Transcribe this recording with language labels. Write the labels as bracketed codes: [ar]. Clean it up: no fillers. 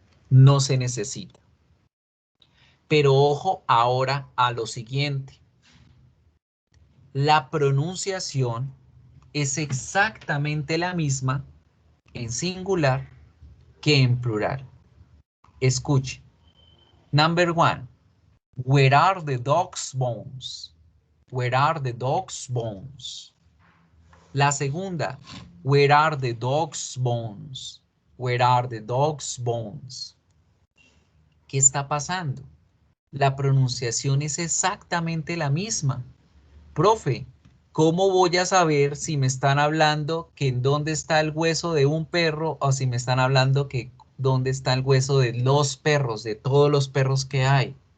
[es] No se necesita. Pero ojo ahora a lo siguiente. La pronunciación es exactamente la misma en singular que en plural. Escuche. [en] Number 1. Where are the dog's bones? Where are the dog's bones? [es] La segunda. [en] Where are the dog's bones? Where are the dog's bones? [es] ¿Qué está pasando? La pronunciación es exactamente la misma. Profe, ¿cómo voy a saber si me están hablando que en dónde está el hueso de un perro o si me están hablando que dónde está el hueso de los perros, de todos los perros que hay?